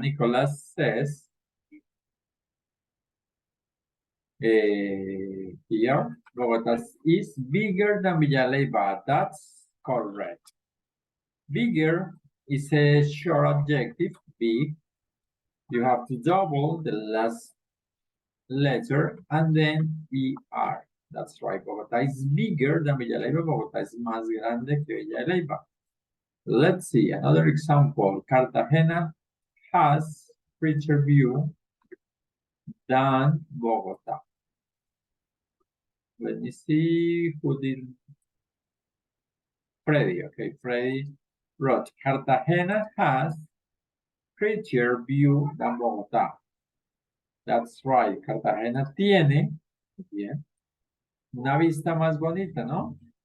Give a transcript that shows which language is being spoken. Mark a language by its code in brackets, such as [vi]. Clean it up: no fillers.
[en] Nicolas says, here, Bogotá is bigger than Villa de Leyva. That's correct. Bigger is a short adjective, big. You have to double the last letter and then ER. That's right. Bogotá is bigger than Villa de Leyva. [es] Bogotá es más grande que Villa de Leyva. [en] Let's see another example. Cartagena has richer view than Bogotá. Let me see who did. Freddy. Okay, Freddy wrote Cartagena has prettier view than Bogotá. That's right. [es] Cartagena tiene, bien, una vista más bonita, ¿no?